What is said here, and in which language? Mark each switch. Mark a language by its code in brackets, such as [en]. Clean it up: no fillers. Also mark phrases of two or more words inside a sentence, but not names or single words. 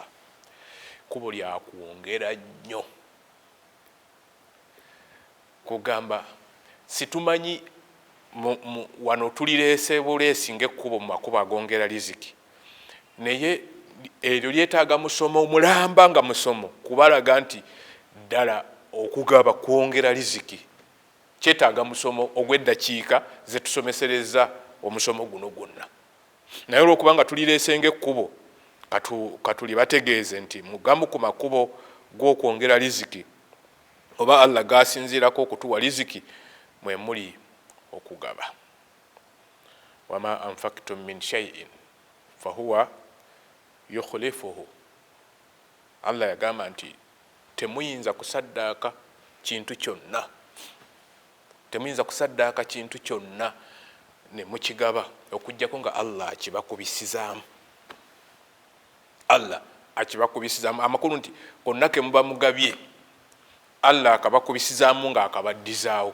[lg] Kkubo lya kwongera nnyo. Kugamba situmanyi wano tulireese buleesi ng'ekkubo mu makubo agongera riziki, naye eryo lyetaaga musomo mulamba nga musomo kubalaga nti ddala okugaba kwongera riziki kyetaaga musomo ogw'eddakiika ze tusomesereza omusomo guno gwonna. Naye olw'okuba nga tulireese ng'ekkubo katuli bategeeze nti mugamu ku makubo g'okwongera riziki oba Allah gasinziirako okutuwa riziki mwe muli okugaba. [ar] وما أنفقتم من شيء فهو يخلفه. [lg] Allah yagamba nti temuyinza kusaddaaka kintu kyonna, temuyinza kusaddaaka kintu kyonna ne mukigaba okuggyako nga Allah akibakubisizaamu. Allah akibakubisizaamu, amakulu nti konna ke muba mugabye Allah akabakubisizaamu nga akabaddizaawo.